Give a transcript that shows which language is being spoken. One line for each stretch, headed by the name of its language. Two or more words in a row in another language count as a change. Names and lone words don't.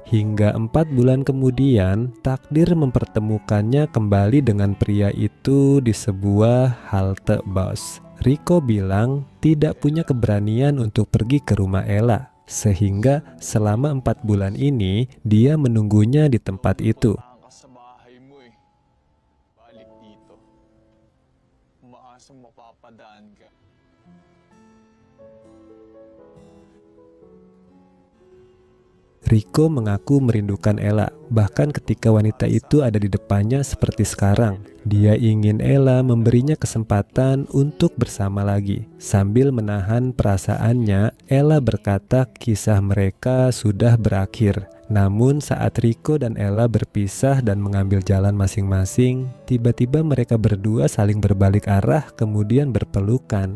Indonesian: Hingga 4 bulan kemudian, takdir mempertemukannya kembali dengan pria itu di sebuah halte bus. Rico bilang tidak punya keberanian untuk pergi ke rumah Ella, sehingga selama 4 bulan ini dia menunggunya di tempat itu.
Filipino: Sa bahay mo eh. Balik dito. Umaasang mapapadaan ka.
Indonesian: Rico mengaku merindukan Ella, bahkan ketika wanita itu ada di depannya seperti sekarang. Dia ingin Ella memberinya kesempatan untuk bersama lagi. Sambil menahan perasaannya, Ella berkata kisah mereka sudah berakhir. Namun saat Rico dan Ella berpisah dan mengambil jalan masing-masing, tiba-tiba mereka berdua saling berbalik arah kemudian berpelukan.